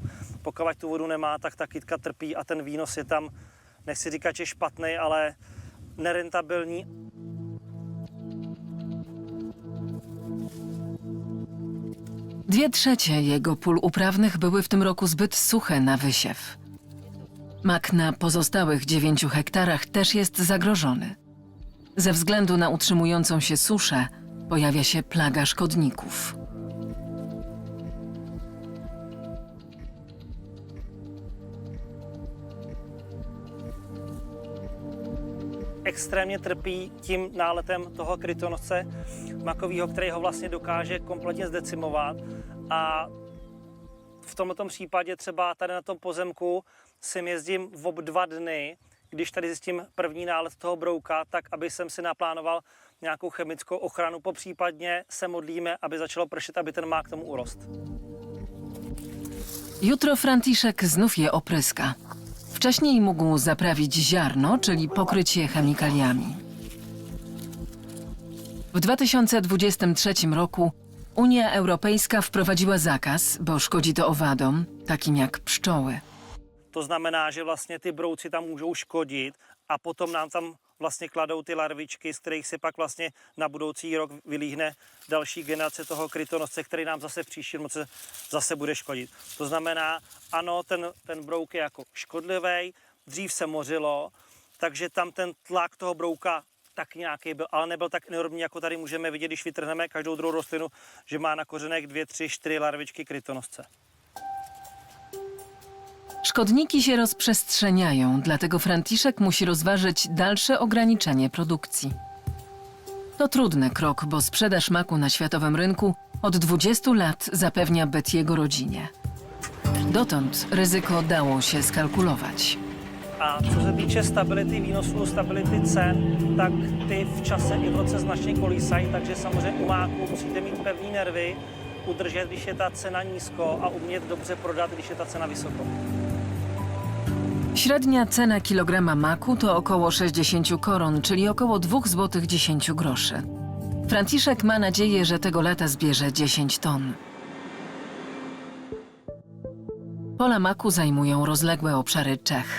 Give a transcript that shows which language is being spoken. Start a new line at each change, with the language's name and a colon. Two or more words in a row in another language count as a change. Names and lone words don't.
Czech: Pokud tu vodu nemá, tak ta kytka trpí a ten výnos je tam, nechci říkat, že špatný, ale nerentabilní.
Polish: Dwie trzecie jego pól uprawnych były w tym roku zbyt suche na wysiew. Mak na pozostałych 9 hektarach też jest zagrożony. Ze względu na utrzymującą się suszę pojawia się plaga szkodników.
Czech: Extrémně trpí tím náletem toho krytonosce makového, který ho vlastně dokáže kompletně zdecimovat. A v tomto případě třeba tady na tom pozemku sem jezdím v 2 dny, když tady zjistím první nálet toho brouka, tak aby jsem si naplánoval nějakou chemickou ochranu. Popřípadně se modlíme, aby začalo pršet, aby ten mák k tomu urost.
Polish: Jutro Franciszek znów je opryska. Wcześniej mógł zaprawić ziarno, czyli pokryć je chemikaliami. W 2023 roku Unia Europejska wprowadziła zakaz, bo szkodzi to owadom, takim jak pszczoły.
Czech: To znamená, že vlastně ty brouci tam můžou škodit a potom nám tam vlastně kladou ty larvičky, z kterých se pak vlastně na budoucí rok vylíhne další generace toho krytonosce, který nám zase v příštím roce zase bude škodit. To znamená, ano, ten brouk je jako škodlivý, dřív se mořilo, takže tam ten tlak toho brouka tak nějaký byl, ale nebyl tak enormní, jako tady můžeme vidět, když vytrhneme každou druhou rostlinu, že má na kořenech 2, 3, 4 larvičky krytonosce.
Polish: Szkodniki się rozprzestrzeniają, dlatego Franciszek musi rozważyć dalsze ograniczenie produkcji. To trudny krok, bo sprzedaż maku na światowym rynku od 20 lat zapewnia byt jego rodzinie. Dotąd ryzyko dało się skalkulować.
Czech: A co se týče stability výnosů, stability cen, tak ty v čase i v roce značně kolísají, takže samozřejmě u máku musíte mít pevný nervy, udržet, když je ta cena nízko a umět dobře prodat, když je ta cena vysoko.
Polish: Średnia cena kilograma maku to około 60 koron, czyli około 2 zł 10 groszy. Franciszek ma nadzieję, że tego lata zbierze 10 ton. Pola maku zajmują rozległe obszary Czech.